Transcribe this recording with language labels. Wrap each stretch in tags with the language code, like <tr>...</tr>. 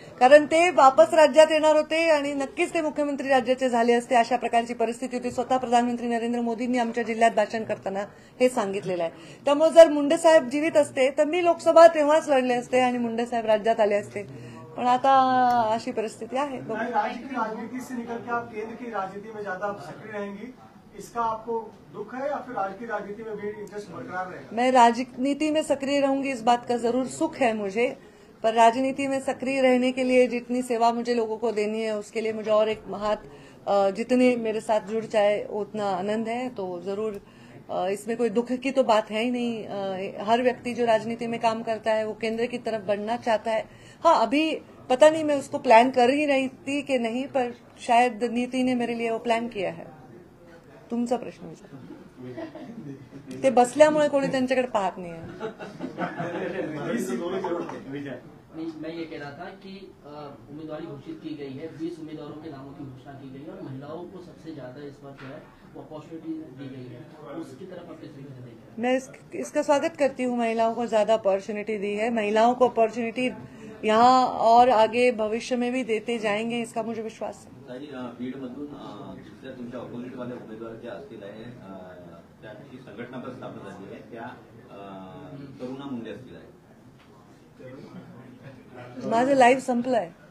<mr>कारण ते वापस राज्यात येणार होते आणि नक्कीच ते मुख्यमंत्री राज्याचे झाले असते. अशा प्रकारची परिस्थिती होती. स्वतः प्रधानमंत्री नरेंद्र मोदींनी आमच्या जिल्ह्यात भाषण करताना हे सांगितलेलं आहे. त्यामुळे जर मुंडे साहेब जीवित असते तर मी लोकसभा तेव्हाच लढले असते आणि मुंडे साहेब राज्यात आले असते. पण आता अशी परिस्थिती आहे.</mr> <hi>राजनीति से निकल के आप केंद्र की राजनीति में ज्यादा सक्रिय रहेंगी, इसका आपको दुख है या फिर आज की राजनीति में भी इंटरेस्ट बरकरार रहेगा? मैं राजनीति में सक्रिय रहूंगी इस बात का जरूर सुख है मुझे, पर राजनीति में सक्रिय रहने के लिए जितनी सेवा मुझे लोगों को देनी है उसके लिए मुझे और एक हाथ जितने मेरे साथ जुड़ जाए उतना आनंद है. तो जरूर इसमें कोई दुख की तो बात है ही नहीं. हर व्यक्ति जो राजनीति में काम करता है वो केंद्र की तरफ बढ़ना चाहता है. हाँ, अभी पता नहीं मैं उसको प्लान कर ही रही थी कि नहीं, पर शायद नीति ने मेरे लिए वो प्लान किया है.</hi> <mr>तुमचा प्रश्न विचार. ते बसल्यामुळे कोणी त्यांच्याकडे पाहत नाही.</mr> <hi>मैं ये कह रहा था कि उम्मीदवारी घोषित की गई है, 20 उम्मीदवारों के नामों की घोषणा की गई है और महिलाओं को सबसे ज्यादा इस बार जो है वो अपॉर्चुनिटी दी गई है, उसकी तरफ आप किस तरीके से देखें? मैं इसका स्वागत करती हूँ. महिलाओं को ज्यादा अपॉर्चुनिटी दी है. महिलाओं को अपॉर्चुनिटी यहाँ और आगे भविष्य में भी देते जाएंगे इसका मुझे विश्वास है.</hi> <mr>बीडमधून दुसऱ्या तुमच्या ऑपोजिटवाल्या उमेदवार ज्या असतील आहे त्याची संघटना पण स्थापन झाली आहे, त्या तरुणा मुंडे असतील आहे. माझं लाईव्ह संपलंय.</mr>